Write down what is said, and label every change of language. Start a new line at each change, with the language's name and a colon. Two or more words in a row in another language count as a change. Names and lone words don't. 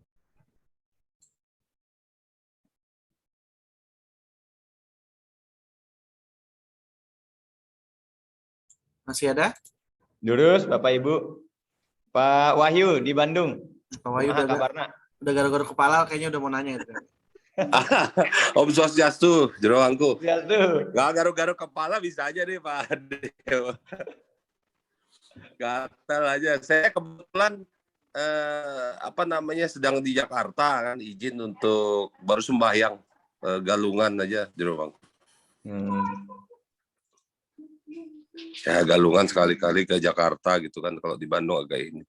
Indonesian: Masih ada? Lurus Bapak Ibu. Pak Wahyu di Bandung. Pak Wahyu udah gara-gara kepala kayaknya udah mau nanya itu.
Balinese: Om Swastiastu, jeroangku. Swastiastu.
Indonesian: Nggak garuk-garuk kepala bisa aja nih Pak Dewa. Gatel aja. Saya kebetulan sedang di Jakarta kan, izin untuk baru sembahyang Galungan aja jeroangku. Ya Galungan sekali-kali ke Jakarta gitu kan, kalau di Bandung agak ini.